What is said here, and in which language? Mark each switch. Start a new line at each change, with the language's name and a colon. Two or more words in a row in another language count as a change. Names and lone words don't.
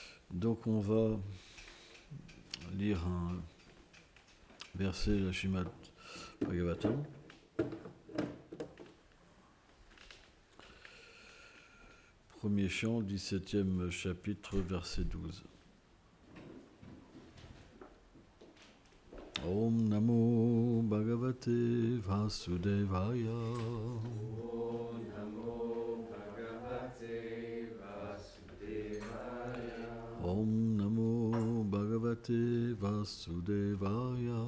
French: Donc on va lire un verset de la Srimad Bhagavatam. Premier chant, 17e chapitre, verset 12.
Sanskrit: ॐ नमो भगवते वासुदेवाय. ॐ नमो भगवते वासुदेवाय. ॐ नमो भगवते वासुदेवाय.